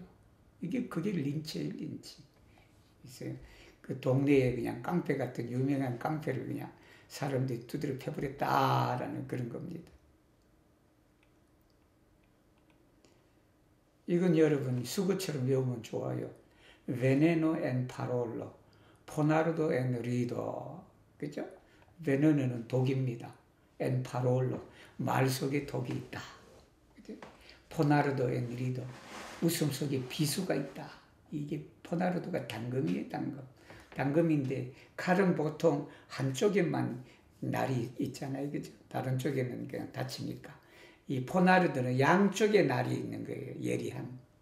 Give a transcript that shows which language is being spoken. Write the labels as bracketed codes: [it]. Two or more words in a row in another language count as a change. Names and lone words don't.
[ko] 그게 린치예요, 린치. 그래서 그 동네에 그냥 깡패 같은 유명한 깡패를 그냥 사람들이 두드려 펴버렸다라는 그런 겁니다. 이건 여러분 수거처럼 외우면 좋아요. [eo] Veneno en parolo, Ponardo en rido. [ko] 그죠? Veneno는 독입니다. [eo] En parolo, [ko] 말 속에 독이 있다. [eo] Ponardo en rido, [ko] 웃음 속에 비수가 있다. 이게 포나르도가 단검이에요, 단검. 단검인데 칼은 보통 한쪽에만 날이 있잖아요, 그죠? 다른 쪽에는 그냥 다치니까. 이 포나르도는 양쪽에 날이 있는 거예요, 예리함.